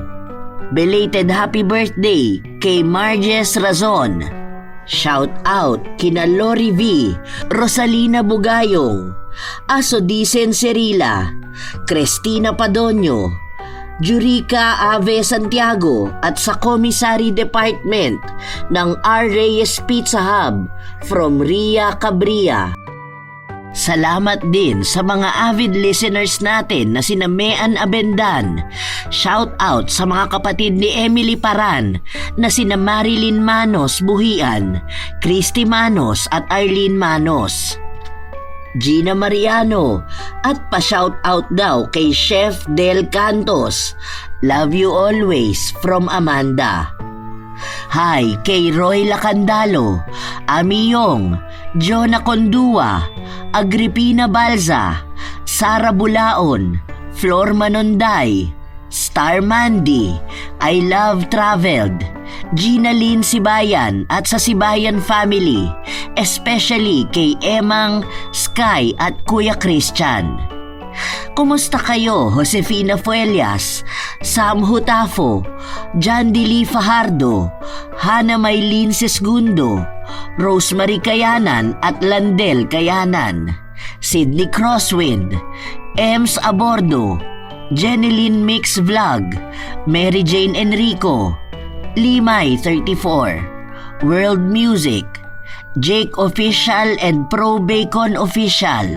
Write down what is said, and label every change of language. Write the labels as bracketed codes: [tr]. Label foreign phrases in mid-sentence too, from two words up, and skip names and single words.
[en] Belated happy birthday kay Marges Razon. Shout out [tl] kina Lori V, Rosalina Bugayong, Aso Dicen Cerila, Cristina Padonio, Jurica Ave Santiago at sa Commissary Department ng R. Reyes Pizza Hub from Ria Cabria. Salamat din sa mga [en] avid listeners [tl] natin na sina Mean Abendan. [en] Shout out [tl] sa mga kapatid ni Emily Paran na sina Marilyn Manos Buhian, Christy Manos at Arlene Manos. Gina Mariano at pa-shout out daw kay Chef Del Cantos. [en] Love you always from Amanda. [tl] Hi kay Roy Lacandalo, Ami Yong, Jonah Condua, Agripina Balza, Sara Bulaon, Flor Manonday, Star Mandy, I Love Traveled, Gina Lynn Sibayan at sa Sibayan family, especially kay Emang, Sky at Kuya Christian. Kumusta kayo, Josefina Fuelias, Sam Hutafo, John Dili Fajardo, Hana Maylin Sesgundo, Rosemary Kayanan at Landel Kayanan, Sydney Crosswind, Ems Abordo, Jeneline Mix Vlog, Mary Jane Enrico, Limay 34, World Music, Jake Official and Pro Bacon Official.